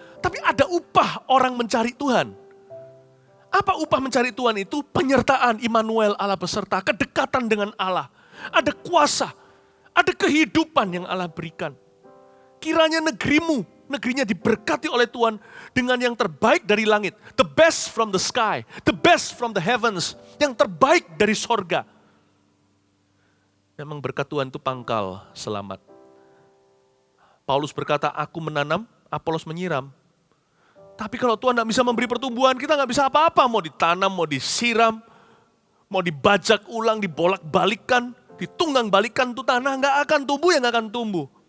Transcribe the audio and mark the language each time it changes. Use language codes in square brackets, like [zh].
[id] Tapi ada upah orang mencari Tuhan. Apa upah mencari Tuhan itu? Penyertaan Immanuel, Allah beserta, kedekatan dengan Allah. Ada kuasa, ada kehidupan yang Allah berikan. Kiranya negerinya diberkati oleh Tuhan dengan yang terbaik dari langit. [en] The best from the sky, the best from the heavens. [id] Yang terbaik dari sorga. Memang berkat Tuhan itu pangkal selamat. Paulus berkata, aku menanam, Apolos menyiram. Tapi kalau Tuhan tidak bisa memberi pertumbuhan, kita nggak bisa apa-apa. Mau ditanam, mau disiram, mau dibajak ulang, dibolak-balikan, ditunggang-balikan, itu tanah nggak akan tumbuh, yang nggak akan tumbuh.